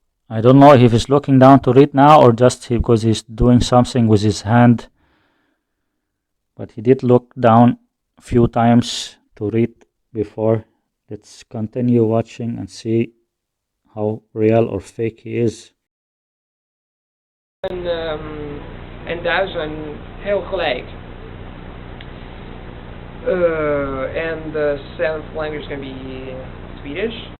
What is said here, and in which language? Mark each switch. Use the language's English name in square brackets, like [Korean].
[English] I don't know if he's looking down to read now or just because he's doing something with his hand, but he did look down a few times to read before. Let's continue watching and see how real or fake he is. [Dutch] En Duits zijn heel gelijk. [English] And the seventh language is going to be Swedish.